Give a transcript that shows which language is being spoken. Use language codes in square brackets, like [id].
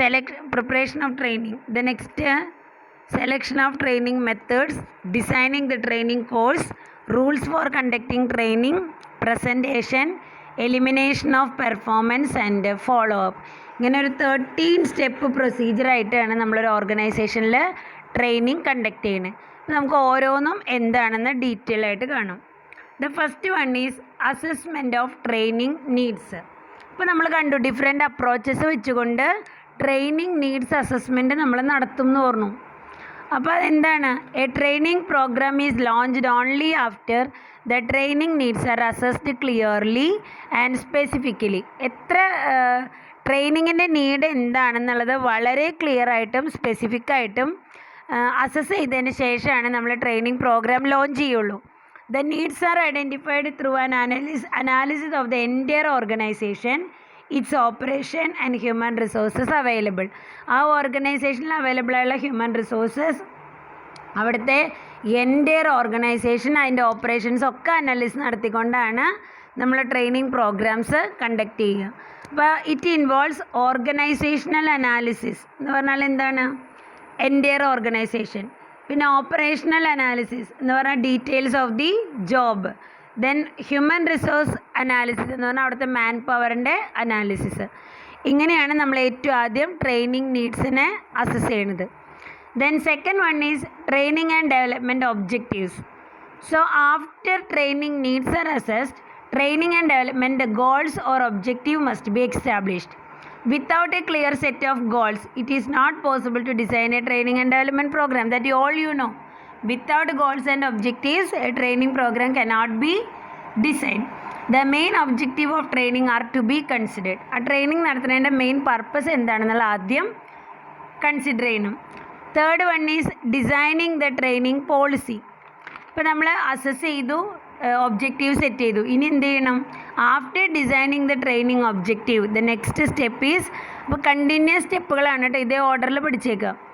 [en] The next selection of training methods, designing the training course, rules for conducting training, presentation, elimination of performance and follow up. [ml] ഇങ്ങനെ ഒരു 13 step പ്രൊസീജിയറായിട്ടാണ് നമ്മളൊരു ഓർഗനൈസേഷനിൽ training conduct ചെയ്യുന്നത്. നമുക്ക് ഓരോന്നും എന്താണെന്ന് ഡീറ്റെയിൽ ആയിട്ട് കാണാം. [en] The first one is assessment of training needs. [ml] ഇപ്പോൾ നമ്മൾ കണ്ടു ഡിഫറെൻ്റ് അപ്രോച്ചസ് വെച്ചുകൊണ്ട് ട്രെയിനിങ് നീഡ്സ് അസസ്മെൻറ്റ് നമ്മൾ നടത്തും എന്ന് പറഞ്ഞു. അപ്പോൾ അതെന്താണ്? [en] A training program is launched only after the training needs are assessed clearly and specifically. [ml] എത്ര ട്രെയിനിങ്ങിൻ്റെ നീഡ് എന്താണെന്നുള്ളത് വളരെ ക്ലിയർ ആയിട്ടും സ്പെസിഫിക് ആയിട്ടും അസസ് ചെയ്തതിന് ശേഷമാണ് നമ്മൾ ട്രെയിനിങ് പ്രോഗ്രാം ലോഞ്ച് ചെയ്യുള്ളൂ. [en] The needs are identified through an analysis of the entire organization, its operation and human resources available. [ml] ആ ഓർഗനൈസേഷനിൽ അവൈലബിൾ ആയുള്ള ഹ്യൂമൻ റിസോഴ്സസ്, അവിടുത്തെ എൻ്റയർ ഓർഗനൈസേഷൻ, അതിൻ്റെ ഓപ്പറേഷൻസ് ഒക്കെ അനാലിസിസ് നടത്തിക്കൊണ്ടാണ് നമ്മൾ ട്രെയിനിങ് പ്രോഗ്രാംസ് കണ്ടക്ട് ചെയ്യുക. അപ്പോൾ [en] it involves organisational analysis [ml] എന്ന് പറഞ്ഞാൽ എന്താണ്? Entire organisation. പിന്നെ ഓപ്പറേഷണൽ അനാലിസിസ് എന്ന് പറഞ്ഞാൽ [en] Details of the job. [ml] Then human resource analysis എന്ന് പറഞ്ഞാൽ അവിടുത്തെ മാൻ പവറിൻ്റെ അനാലിസിസ്. ഇങ്ങനെയാണ് നമ്മൾ ഏറ്റവും ആദ്യം ട്രെയിനിങ് നീഡ്സിനെ അസസ് ചെയ്യുന്നത്. [en] Then second one is training and development objectives. So after training needs are assessed, training and development goals or objective must be established. Without a clear set of goals, it is not possible to design a training and development program. That all you know. Without goals and objectives, a training program cannot be designed. The main objective of training are to be considered. [ml] ആ training നടത്തുന്നതിൻ്റെ main purpose എന്താണെന്നുള്ള ആദ്യം consider ചെയ്യണം. [en] Third one is designing the training policy. [ml] ഇപ്പോൾ നമ്മൾ assess ചെയ്തു, objective set ചെയ്തു. ഇനി എന്ത് ചെയ്യണം? [en] after designing the training objective, the next step is, [ml] അപ്പോൾ കണ്ടിന്യൂസ് സ്റ്റെപ്പുകളാണ് കേട്ടോ, ഇതേ ഓർഡറിൽ പഠിച്ചേക്കുക.